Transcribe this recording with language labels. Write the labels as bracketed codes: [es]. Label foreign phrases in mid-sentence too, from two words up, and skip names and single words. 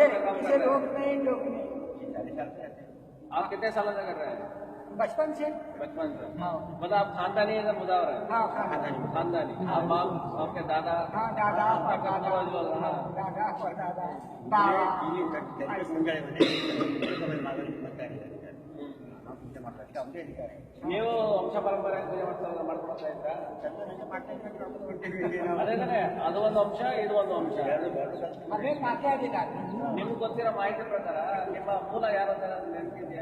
[hi] मुजावर का काम कर किसे रहे लोग हैं? नहीं लोग नहीं। आप कितने सालों से कर रहे हैं? बचपन से। बचपन से। हाँ मतलब आप खानदानी इधर मुजावर है? हाँ खानदानी। आप बाप, आपके दादा, हाँ दादा आपके पूर्वज लोग, हाँ। दादा परदादा बाबा। [kn] ನೀವು ವಂಶ ಪರಂಪರೆ ಪೂಜೆ ಮಾಡ್ಕೊಳ್ತಾ ಇದ್ರಾ? ಅದೇ ಅದು ಒಂದು ಅಂಶ, ಇದು ಒಂದು ಅಂಶ. ಅದೇ ಮಾತಾಡಿದ್ದಾರೆ. ನಿಮ್ಗೆ ಗೊತ್ತಿರೋ ಮಾಹಿತಿ ಪ್ರಕಾರ ನಿಮ್ಮ ಮೂಲ ಯಾರು ಅಂತ ನೆನಪಿದ್ಯಾ?